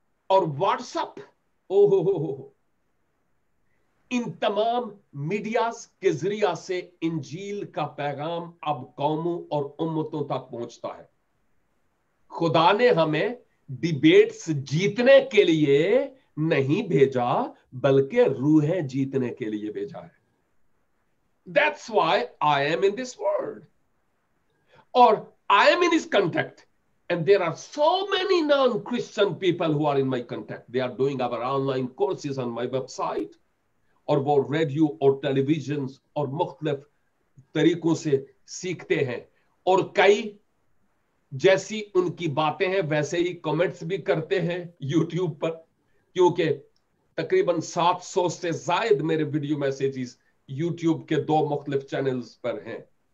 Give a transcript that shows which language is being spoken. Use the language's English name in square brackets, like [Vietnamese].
[Hindi] और व्हाट्सएप, ओहो हो, इन तमाम मीडियाज के जरिया से इंजील का पैगाम अब कौमों और उम्मतों तक पहुंचता है। खुदा ने हमें डिबेट्स जीतने के लिए नहीं भेजा, बल्कि रूहें जीतने के लिए भेजा है। [English] That's why I am in this world, or I am in his contact. And there are so many non-Christian people who are in my contact. They are doing our online courses on my website, [Hindi] और वो radio और television और मुख्तलिफ तरीकों से सीखते हैं, और कई जैसी उनकी बातें हैं वैसे ही कमेंट्स भी करते हैं यूट्यूब पर, क्योंकि तकरीबन 700 से जायद मेरे वीडियो मैसेजेस यूट्यूब के 2 मुख्तलिफ चैनल्स पर हैं।